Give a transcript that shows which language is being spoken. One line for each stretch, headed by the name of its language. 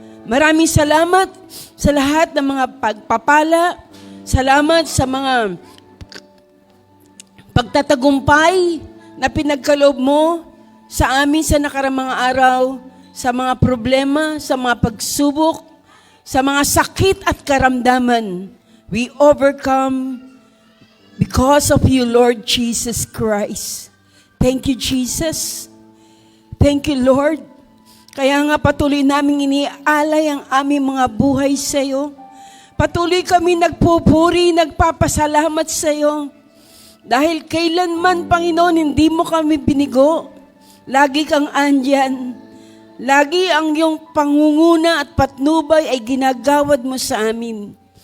Filipino: Maraming salamat sa lahat ng mga pagpapala. Salamat sa mga pagtatagumpay na pinagkaloob mo sa amin sa nakaramang araw, sa mga problema, sa mga pagsubok, sa mga sakit at karamdaman.
English: We overcome because of you, Lord Jesus Christ. Thank you, Jesus. Thank you, Lord.
Filipino: Kaya nga patuloy naming iniaalay ang aming mga buhay sa iyo. Patuloy kami nagpupuri, nagpapasalamat sa iyo. Dahil kailanman, Panginoon, hindi mo kami binigo. Lagi kang andyan. Lagi ang iyong pangunguna at patnubay ay ginagawad mo sa amin.